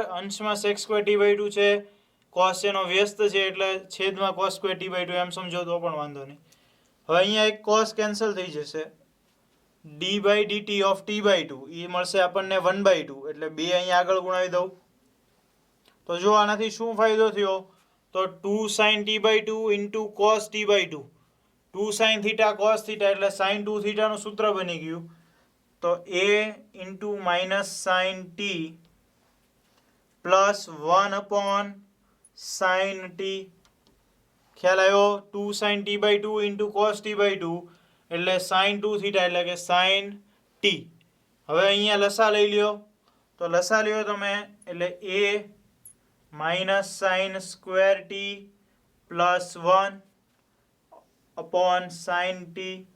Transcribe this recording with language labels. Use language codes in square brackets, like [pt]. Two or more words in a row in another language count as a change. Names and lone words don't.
[gu] અંશમાં [en] sec square t by 2 [gu] છે, કોસ એનો વ્યસ્ત છે એટલે છેદમાં [en] cos square t by 2 [gu] એમ સમજો તો પણ વાંધો નહીં. હવે અહીંયા એક કોસ કેન્સલ થઈ જશે, [en] d by dt of t by 2 [gu] એ મળશે આપણને 1/2 એટલે 2 અહીંયા આગળ ગુણાવી દઉં. તો જો આનાથી શું ફાયદો થયો, તો [en] 2 sin t by 2 into cos t by 2, 2 sin theta cos theta એટલે sin 2 theta [gu] નું સૂત્ર બની ગયું. [en] તો a into minus sin t plus 1 upon sin t, [gu] ખ્યાલ આવ્યો? [en] 2 sin t by 2 into cos t by 2 એટલે sin 2 theta એટલે કે sin t. [gu] હવે અહીંયા લસા લઈ લ્યો, તો લસા લ્યો તમે એટલે [en] a minus sine square t plus 1 upon sine t,